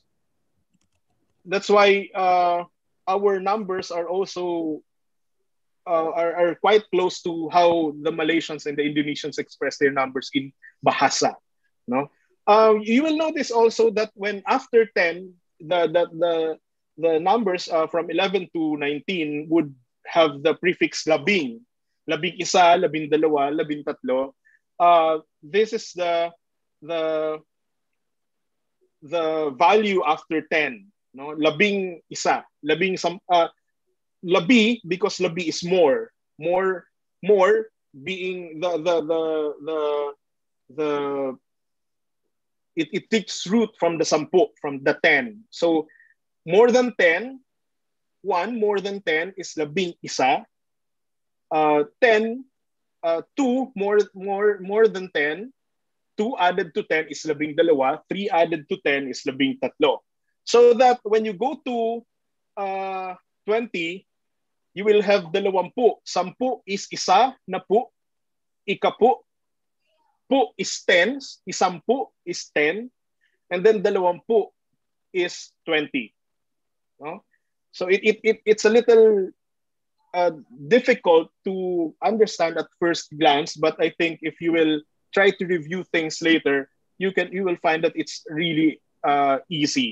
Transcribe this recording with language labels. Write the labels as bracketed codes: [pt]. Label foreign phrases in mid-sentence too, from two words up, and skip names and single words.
[en] That's why our numbers are also are quite close to how the Malaysians and the Indonesians express their numbers in Bahasa. No, you will notice also that when after 10, the numbers from 11 to 19 would have the prefix labing. [tl] Labing isa, labing dalawa, labing tatlo. [en] This is the value after 10. No, [tl] labing isa, labing labi, [en] because labi is more being it takes root from the 10, from the 10. So more than 10, 1 more than 10 is [tl] labing isa. [en] 10, 2 more than 10, 2 added to 10 is [tl] labing dalawa, [en] 3 added to 10 is [tl] labing tatlo. [en] So that when you go to 20, you will have dalawampu. 10 is [tl] isa na pu, ikapu, [en] pu is 10, isampu is 10, and then dalawampu is 20. No? So it's a little difficult to understand at first glance, but I think if you will try to review things later, you will find that it's really easy.